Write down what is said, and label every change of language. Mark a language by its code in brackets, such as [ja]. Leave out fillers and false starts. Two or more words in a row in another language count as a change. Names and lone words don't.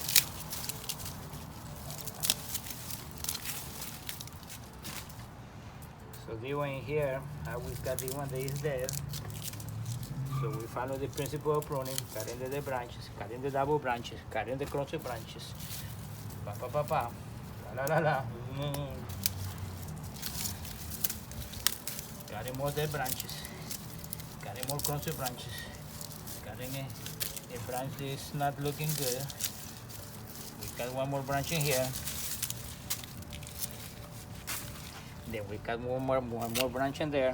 [en] So this one here, I will cut the one that is there. So we follow the principle of pruning, cutting the branches, cutting the double branches, cutting the cross branches. Pa pa pa pa, la la la. Cutting more dead branches, cutting more cross branches, cutting a branch that is not looking good. We cut one more branch in here. Then we cut one more branch in there.